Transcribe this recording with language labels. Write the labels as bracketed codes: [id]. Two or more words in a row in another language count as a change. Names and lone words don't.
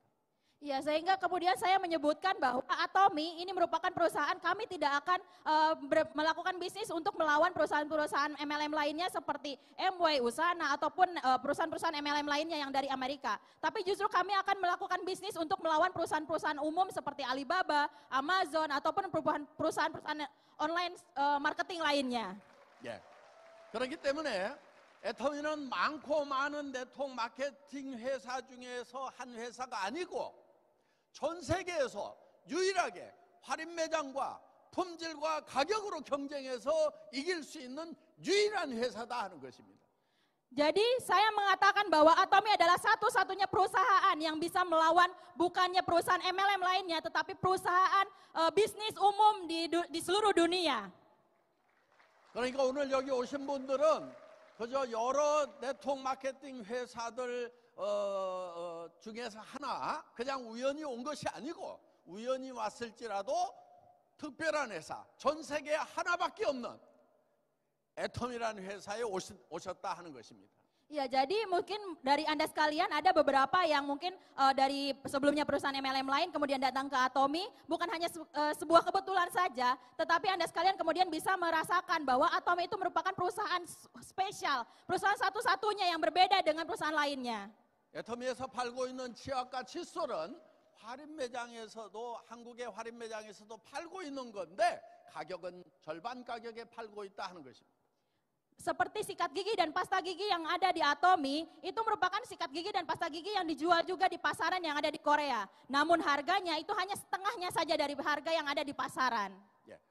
[id] Ya, sehingga kemudian saya menyebutkan bahwa Atomi ini merupakan perusahaan, kami tidak akan melakukan bisnis untuk melawan perusahaan-perusahaan MLM lainnya seperti Amway, Usana, ataupun perusahaan-perusahaan MLM lainnya yang dari Amerika. Tapi justru kami akan melakukan bisnis untuk melawan perusahaan-perusahaan umum seperti Alibaba, Amazon, ataupun perusahaan-perusahaan online marketing lainnya. [ko] 예. 그렇기 때문에 애터미는 많고 많은 네트워크 마케팅 회사 중에서 한 회사가 아니고 전 세계에서 유일하게 할인 매장과 품질과 가격으로 경쟁해서 이길 수 있는 유일한 회사다 하는 것입니다. [id] Jadi saya mengatakan bahwa Atomi adalah satu-satunya perusahaan yang bisa melawan bukannya perusahaan MLM lainnya, tetapi perusahaan bisnis umum di seluruh dunia. [ko] 그러니까 오늘 여기 오신 분들은 그저 여러 네트워크 마케팅 회사들 중에서 하나 그냥 우연히 온 것이 아니고 우연히 왔을지라도 특별한 회사, 전 세계에 하나밖에 없는 애텀이라는 회사에 오셨다 하는 것입니다. [id] Ya, jadi mungkin dari Anda sekalian ada beberapa yang mungkin dari sebelumnya perusahaan MLM lain kemudian datang ke Atomi, bukan hanya sebuah kebetulan saja, tetapi Anda sekalian kemudian bisa merasakan bahwa Atomi itu merupakan perusahaan spesial, perusahaan satu-satunya yang berbeda dengan perusahaan lainnya. [ko] 애터미에서 팔고 있는 치약과 칫솔은 할인 매장에서도 한국의 할인 매장에서도 팔고 있는 건데 가격은 절반 가격에 팔고 있다 하는 것입니다. [id] Seperti sikat gigi dan pasta gigi yang ada di Atomi, itu merupakan sikat gigi dan pasta gigi yang dijual juga di pasaran yang ada di Korea. Namun harganya itu hanya setengahnya saja dari harga yang ada di pasaran. [ko] 예.